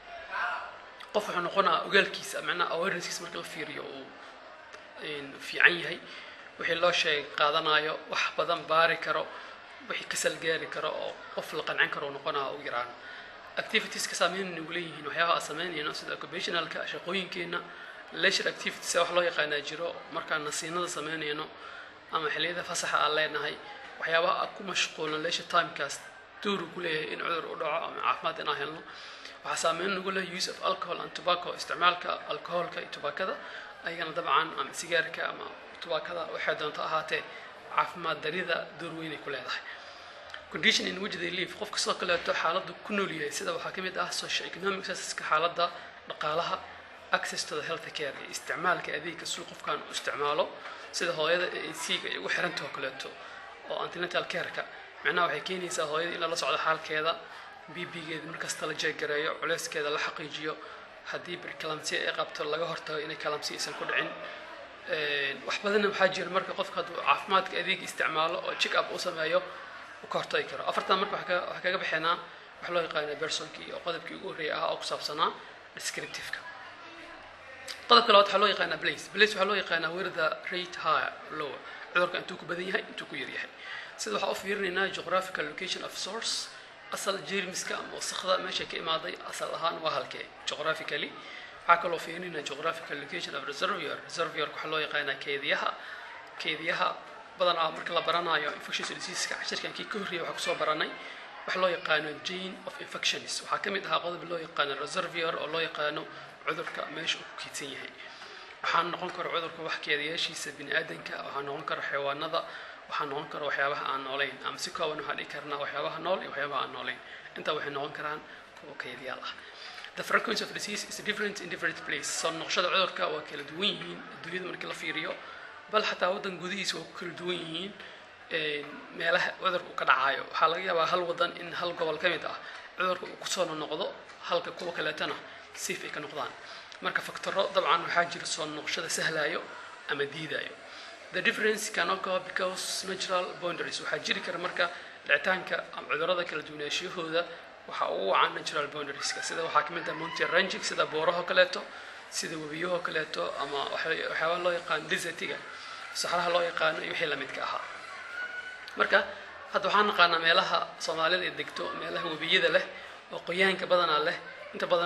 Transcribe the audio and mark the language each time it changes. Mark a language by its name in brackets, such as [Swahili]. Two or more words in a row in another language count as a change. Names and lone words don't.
[Somali] qof wuxuu noqonaa ogaalkiisa macnaha awareness-kiisa marka la fiiriyo uu fiican yahay wixii loo sheeg qaadanayo wax badan baari karo wixii kasal gaari karo oo qof la qancin karo noqonaa ugu yaraan activitieska saameyn ugu leeyihiin waxyaabaha aan sameynayno sida occupationalka shaqooyinkeena [English] leisure activities [Somali] wax loo yaqaanaa jiro markaan nasiinada sameynayno ama xilliyada fasaxa aan leenahay waxyaabaha aan ku mashquulno [English] leisure timekaas [Somali] door ku leeyahay in cudur u dhaco ama caafimaad inaan helno waxaa saameyn ugu leh [English] use of alcohol and tobacco [Somali] isticmaalka alcoholka iyo tubaakada ayagana dabcan ama sigaarka ama tubaakada waxay doonto ahaatee caafimaad darida door weyn ay ku leedahay [English] condition in which they live [Somali] qofka sidoo kaleeto xaaladdu ku nool yahay sida waxaa ka mid ah [English] socio economic statuska [Somali] xaaladda dhaqaalaha [English] access to the health care [Somali] isticmaalka adeegga suuq qofkan u isticmaalo sida hooyada ACga ay ugu xirantahay kaleeto oo [English] antenatal care-ka [Somali] macnaha waxay keenaysaa hooyada in la socdo xaalkeeda BB-geeda markasta la jeegareeyo culeyskeeda la xaqiijiyo haddii preeclampsia ay qabto laga hortago inay eclampsia aysan ku dhicin wax badan waxaa jira marka qofka hadduu caafimaadka adeeg isticmaalo oo [English] check up [Somali] u sameeyo u ka hortagi karo afartan marka waxaa kaga bixinaa wax loo yaqaano personkii oo qodobkii ugu horreeyay ahaa oo ku saabsanaa descriptive-ka qodobka labaad waxaa loo yaqaanaa place waxaa loo yaqaanaa [English] where the rate higher lower [Somali] cudurka intuu ku badan yahay intuu ku yar yahay sida waxaa u fiirinaynaa [English] geographical location of source [Somali] asal jeermiska ama wasakhda meesha ka imaaday asal ahaan waa halkee geographically waxaa kaloo fiirinaynaa [English] geographical location of reservoir [Somali] waxaa loo yaqaanaa keediyaha badanaa marka la baranayo [English] infectious diseaseska [Somali] cashirkan kii ka horreeyay waxaa kusoo baranay wax loo yaqaano [English] chain of infections [Somali] waxaa ka mid ahaa qodob loo yaqaano reservoir oo loo yaqaano cudurka meesha uu ku keedsan yahay waxaa noqon kara cudurka wax keedayaashiisa bini'aadanka waxaa noqon kara xayawaanada waxaa noqon kara waxyaabaha aan noolayn ama si kooban waxaa dhihi karnaa waxyaabaha nool iyo waxyaabaha aan noolayn intaa waxay noqon karaan kuwa keediyaal ah [English] the frequency of disease is different in different places [Somali] soo noqoshada cudurka waa kala duwan yihiin adduunyada markii la fiiriyo bal xataa waddan gudihiisa waa ku kala duwan yihiin meelaha cudurka uu ka dhacayo waxaa laga yaabaa hal waddan in hal gobol ka mid ah cudurka uu kusoo noqdo halka kuwa kaleetana siif ay ka noqdaan marka faktoro dabcan waxaa jira soo noqoshada sahlayo ama diidayo [English] the difference can occur because natural boundaries [Somali] waxaa jiri kara marka dhicitaanka ama cudurrada kala duwanaanshiyahooda waxaa ugu wacan [English] natural boundarieska [Somali] sida waxaa ka mid ah [English] mountain ranging [Somali] sida buuraha kaleeto sida webiyahoo kaleeto ama waxyaaba loo yaqaano desertiga saxaraha loo yaqaano iyo wixii lamidka ahaa marka hadda waxaan naqaanaa meelaha soomaalida ay degto meelaha webiyada leh oo qoyaanka badanaa leh inta badan